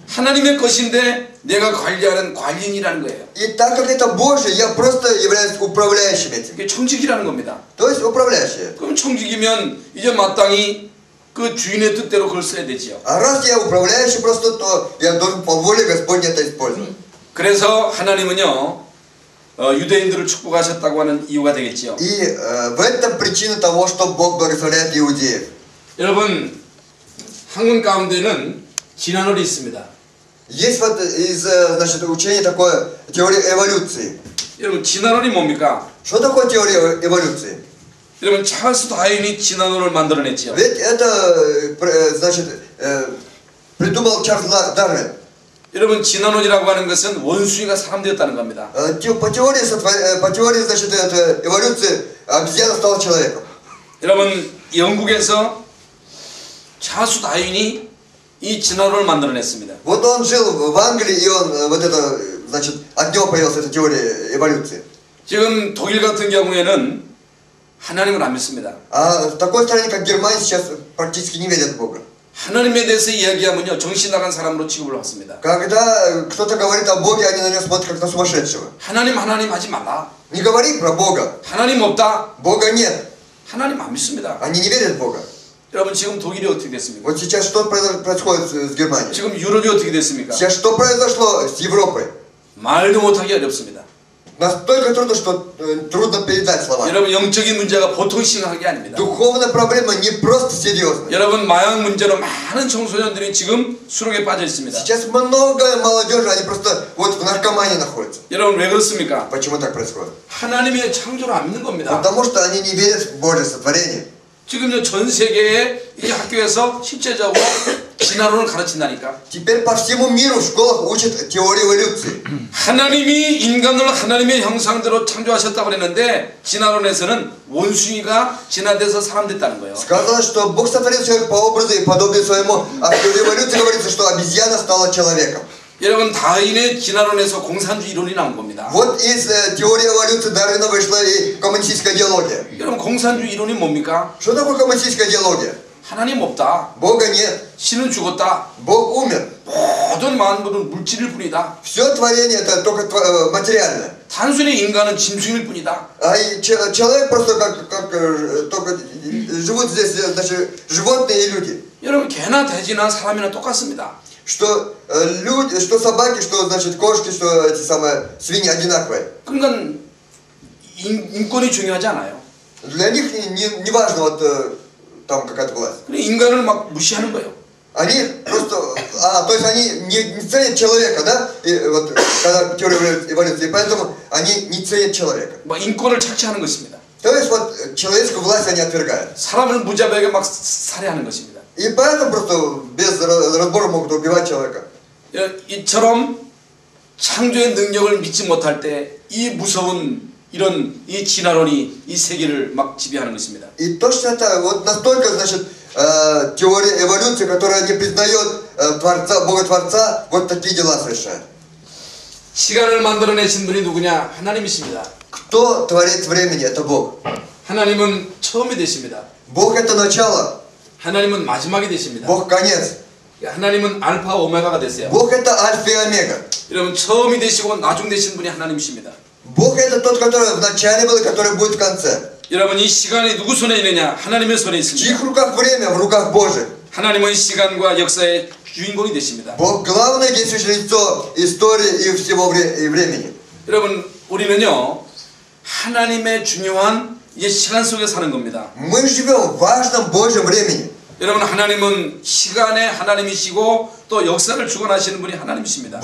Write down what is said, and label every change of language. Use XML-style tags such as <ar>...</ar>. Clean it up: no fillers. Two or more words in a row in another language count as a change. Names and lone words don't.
<ko>하나님의 것인데 내가 관리하는 관리인이라는 거예요.</ko> <ru>И так как это Божье, я просто являюсь управляющим этим.</ru> <ko>그게 청직이라는 겁니다.</ko> <ru>То есть управляющий.</ru> <ko>그럼 청직이면 이제 마땅히 그 주인의 뜻대로 그걸 써야 되지요.</ko> <ru>А раз я управляющий просто, то я должен по воле Господней это использовать.</ru> <ko>그래서 하나님은요 유대인들을 축복하셨다고 하는 이유가 되겠지요.</ko> <ru>И в этом причина того, что Бог благословляет иудеев.</ru> <ko>여러분 학문 가운데는 진화론이 있습니다.</ko> <ru>Есть вот из, значит, учения такое теория эволюции.</ru> <ko>여러분 진화론이 뭡니까?</ko> <ru>Что такое теория эволюции?</ru> <ko>여러분 찰스 다윈이 진화론을 만들어냈지요.</ko> <ru>Ведь это, значит, придумал Чарльз Дарвин.</ru> <ko>여러분 진화론이라고 하는 것은 원숭이가 사람 되었다는 겁니다.</ko> <ru>По теории, значит, эволюции обезьяна стала человеком.</ru> <ko>여러분 영국에서 찰스 다윈이 이 진화론을 만들어냈습니다.</ko> <ru>Вот он жил в Англии, и он вот это, значит, от него появилась эта теория эволюции.</ru> <ko>지금 독일 같은 경우에는 하나님을 안 믿습니다.</ko> <ru>А в такой стране, как Германия, сейчас практически не верят в Бога.</ru> <ko>하나님에 대해서 이야기하면요 정신 나간 사람으로 취급을 받습니다.</ko> <ru>Когда кто-то говорит о Боге, они на него смотрят как на сумасшедшего.</ru> <ko>하나님 하지 말라.</ko> <ru>Не говори про Бога.</ru> <ko>하나님 없다.</ko> <ru>Бога нет.</ru> <ko>하나님 안 믿습니다.</ko> <ru>Они не верят в Бога.</ru> <ko>여러분 지금 독일이 어떻게 됐습니까?</ko> <ru>Вот сейчас что происходит с Германией?</ru> <ko>지금 유럽이 어떻게 됐습니까?</ko> <ru>Сейчас что произошло с Европой?</ru> <ko>말도 못하기 어렵습니다.</ko> <ru>Настолько трудно, что трудно передать словами.</ru> <ko>여러분 영적인 문제가 보통 심각한 게 아닙니다.</ko> <ru>Духовная проблема не просто серьезная.</ru> <ko>여러분 마약 문제로 많은 청소년들이 지금 수록에 빠져 있습니다.</ko> <ru>Сейчас много молодежи, они просто вот в наркомании находятся.</ru> <ko>여러분 왜 그렇습니까?</ko> <ru>Почему так происходит?</ru> <ko>하나님의 창조를 안 믿는 겁니다.</ko> <ru>Потому что они не верят в Божье сотворение.</ru> <ko>지금요 전 세계의 이 학교에서 실제적으로 진화론을 가르친다니까.</ko> <ru>Теперь по всему миру в школах учат теорию эволюции.</ru> <ko>하나님이 인간을 하나님의 형상대로 창조하셨다고 그랬는데 진화론에서는 원숭이가 진화돼서 사람 됐다는 거예요.</ko> <ru>Сказано, что Бог сотворил человека по образу и подобию своему, а в теории эволюции говорится, что обезьяна стала человеком.</ru> <ko>여러분 다윈의 진화론에서 공산주의 이론이 나온 겁니다.</ko> <ru>Вот из теории эволюции Дарвина вышла и коммунистическая идеология.</ru> <ko>여러분 공산주의 이론이 뭡니까?</ko> <ru>Что такое коммунистическая идеология?</ru> <ko>하나님 없다.</ko> <ru>Бога нет.</ru> <ko>신은 죽었다.</ko> <ru>Бог умер.</ru> <ko>모든 만물은 물질일 뿐이다.</ko> <ru>Все творение это только материальное.</ru> <ko>단순히 인간은 짐승일 뿐이다.</ko> <ru>А человек просто как только живут здесь, значит, животные и люди.</ru> <ko>여러분 개나 돼지나 사람이나 똑같습니다.</ko> <ru>Что люди, что собаки, что значит кошки, что эти самые свиньи одинаковые.</ru> <ko>그러니까 인권이 중요하지 않아요.</ko> <ru>Для них не важно вот там какая-то власть.</ru> <ko>그래 인간을 막 무시하는 거예요.</ko> <ru>Они просто, то есть они не ценят человека, да? И вот когда теория эволюции, и поэтому они не ценят человека.</ru> <ko>막 인권을 착취하는 것입니다.</ko> <ru>То есть вот человеческую власть они отвергают.</ru> <ko>사람을 무자비하게 막 살해하는 것입니다.</ko> <ru>И поэтому просто без разбора могут убивать человека.</ru> <ko>이처럼 창조의 능력을 믿지 못할 때 이 무서운 이런 이 진화론이 이 세계를 막 지배하는 것입니다.</ko> <ru>И точно так, вот настолько, значит, теория эволюции, которая не признает Творца, Бога Творца, вот такие дела совершает.</ru> <ko>시간을 만들어내신 분이 누구냐? 하나님이십니다.</ko> <ru>Кто творец времени? Это Бог.</ru> <ko>하나님은 처음이 되십니다.</ko> <ru>Бог это начало.</ru> <ko>하나님은 마지막이 되십니다.</ko> <ru>Бог конец.</ru> <ko>하나님은 알파 오메가가 되세요.</ko> <ru>Бог это альфа и омега.</ru> <ko>여러분 처음이 되시고 나중 되신 분이 하나님이십니다.</ko> <ru>Бог это тот, который в начале был и который будет в конце.</ru> <ko>여러분 이 시간이 누구 손에 있느냐? 하나님의 손에</ko> <ru>В</ru> <ko>있습니다.</ko> <ru>чьих руках время? В руках Божьих.</ru> <ko>하나님은 시간과 역사의 주인공이 되십니다.</ko> <ru>Бог главное действующее лицо истории и всего времени.</ru> <ko>여러분 우리는요 하나님의 중요한 이 시간 속에 사는 겁니다.</ko> <ru>Мы живем в важном Божьем времени.</ru> <ko>여러분 하나님은 시간의 하나님이시고 또 역사를 주관하시는 분이 하나님이십니다.</ko>